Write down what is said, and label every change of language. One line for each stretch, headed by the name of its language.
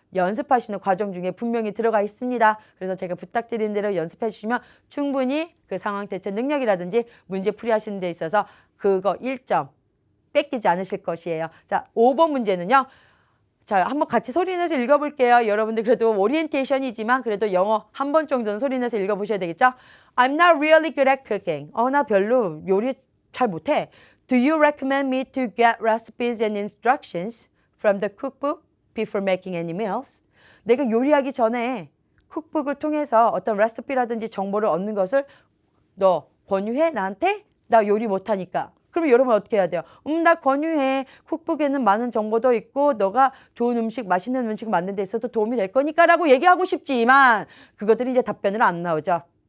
Korean: 연습하시는 과정 중에 분명히 들어가 있습니다. 그래서 제가 부탁드린 대로 연습해 주시면 충분히 그 상황 대처 능력이라든지 문제 풀이하시는 데 있어서 그거 1점 뺏기지 않으실 것이에요. 자, 5번 문제는요. 자, 한번 같이 소리내서 읽어볼게요. 여러분들 그래도 오리엔테이션이지만 그래도 영어 한 번 정도는 소리내서 읽어보셔야 되겠죠?
English: I'm not really good at cooking.
Korean: 나 별로 요리 잘 못해.
English: Do you recommend me to get recipes and instructions from the cookbook before making any meals?
Korean: 내가 요리하기 전에 쿡북을 통해서 어떤 레시피라든지 정보를 얻는 것을 너 권유해? 나한테? 나 요리 못하니까. 그럼 여러분 어떻게 해야 돼요? 나 권유해. 쿡북에는 많은 정보도 있고 너가 좋은 음식, 맛있는 음식 만드는 데 있어도 도움이 될 거니까 라고 얘기하고 싶지만 그것들이 이제 답변으로 안 나오죠.